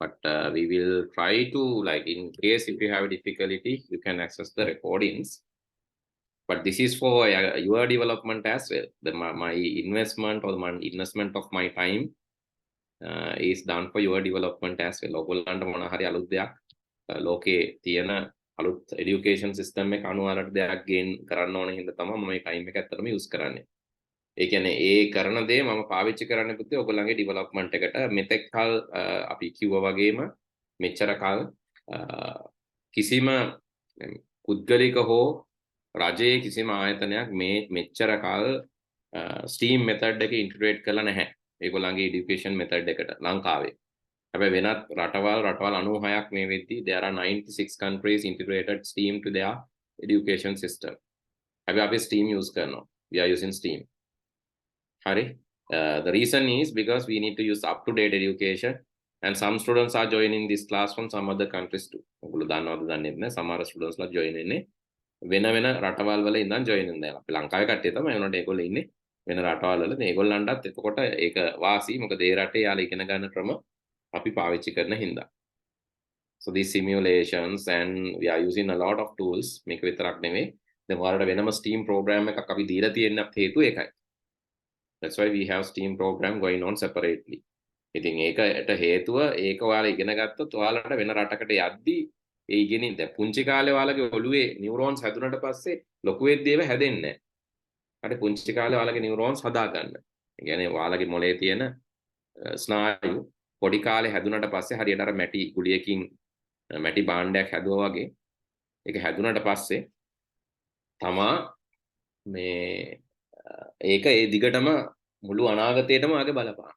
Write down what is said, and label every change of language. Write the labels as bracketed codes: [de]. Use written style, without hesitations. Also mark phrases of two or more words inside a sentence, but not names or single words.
[en] but we will try to, like, in case if you have difficulty, you can access the recordings. But this is for your development as well. My investment or my investment of my time is done for your development as well. [si] ඔයගොල්ලන්ට මොන හරි අලුත් දෙයක් ලෝකේ තියෙන අලුත් [en] education system [si] එක අනුවලට දෙයක් gain කරන්න ඕන හින්දා තමයි මම මේ time එක ඇත්තටම use කරන්නේ. ඒ කියන්නේ ඒ කරන දේ මම පාවිච්චි කරන්න පුතේ ඔයගොල්ලන්ගේ development එකට මෙතෙක් කල් අපි කිව්වා වගේම මෙච්චර කල් කිසිම පුද්ගලික හෝ රජයේ කිසිම ආයතනයක් මේ මෙච්චර කල් [en] STEAM method [si] එක integrate කරලා නැහැ. ඒගොල්ලන්ගේ [en] education method [si] එකට ලංකාවේ. හැබැයි වෙනත් රටවල් 96ක් මේ වෙද්දී [en] there are 96 countries integrated STEAM to their education system. [si] හැබැයි අපි STEAM use කරනවා. [en] We are using STEAM. [si] Hari. [en] The reason is because we need to use up-to-date education, and some students are joining this class from some other countries too. [si] ඔයගොල්ලෝ දන්නවද දන්නේ නැහැ. සමහර students ලා join වෙන්නේ වෙන රටවල් වල ඉඳන් join වෙනවා. අපි ලංකාවේ කට්ටිය තමයි ඒනොට ඒගොල්ලෝ ඉන්නේ වෙන රටවල් වල. මේගොල්ලන්ටත් එතකොට ඒක වාසි. මොකද ඒ රටේ යාලා ඉගෙන ගන්න ක්‍රම අපි පාවිච්චි කරන හින්දා. [en] So these simulations, and we are using a lot of tools. [si] මේක විතරක් නෙමෙයි. දැන් ඔයාලට වෙනම [en] STEAM program [si] එකක් අපි දීලා තියෙනත් හේතුව ඒකයි. [en] That's why we have STEAM program going on separately. [si] ඉතින් ඒකට හේතුව ඒක ඔයාලා ඉගෙන ගත්තොත් ඔයාලට වෙන රටකට යද්දී ඒ ඉගෙනින් දැන් පුංචි කාලේ ඔයාලගේ ඔළුවේ නියුරෝන්ස් හැදුනට පස්සේ ලොකු වෙද්දී ඒව හැදෙන්නේ නැහැ. හරි පුංචි කාලේ ඔයාලගේ නියුරෝන්ස් හදා ගන්න. ඒ කියන්නේ ඔයාලගේ මොලේ තියෙන ස්නායු පොඩි කාලේ හැදුනට පස්සේ හරියට අර මැටි ගුලියකින් මැටි භාණ්ඩයක් හැදුවා වගේ ඒක හැදුනට පස්සේ තමා මේ ඒක ඒ දිගටම මුළු අනාගතේටම ආගේ බලපාන.